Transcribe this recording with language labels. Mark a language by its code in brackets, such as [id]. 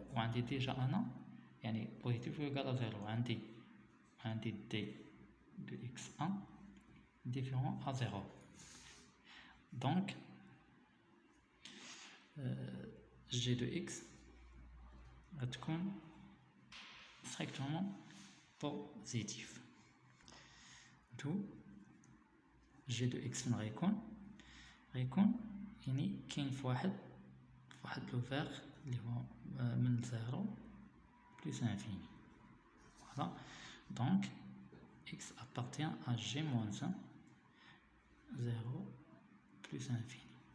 [ar] وعندي déjà أنا يعني [fr] positif ou égal à 0. [ar] عندي D de X1 [fr] différent à 0. Donc G de X غتكون strictement positif. [ar] D'où G de X فين غيكون يعني كاين في واحد لوفير اللي هو من 0 [fr] plus infini. Voilà, donc X appartient à G moins 1 0 plus infini.